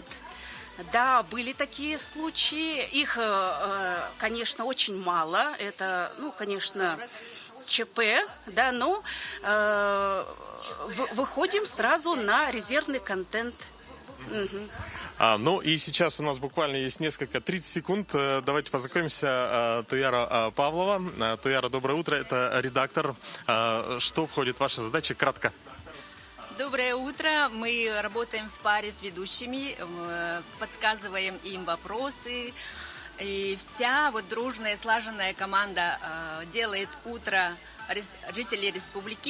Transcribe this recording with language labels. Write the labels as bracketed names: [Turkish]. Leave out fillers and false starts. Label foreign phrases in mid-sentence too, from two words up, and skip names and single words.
[Russian] Да, были такие случаи. Их, конечно, очень мало. Это, ну, конечно, ЧП, да, но выходим сразу на резервный контент. Угу. Ну и сейчас у нас буквально есть 30 секунд. Давайте познакомимся. Туяра Павлова. Туяра, доброе утро. Это редактор. Что входит в ваши задачи? Кратко. Доброе утро. Мы работаем в паре с ведущими, подсказываем им вопросы. И вся вот дружная, слаженная команда делает утро жителей республики.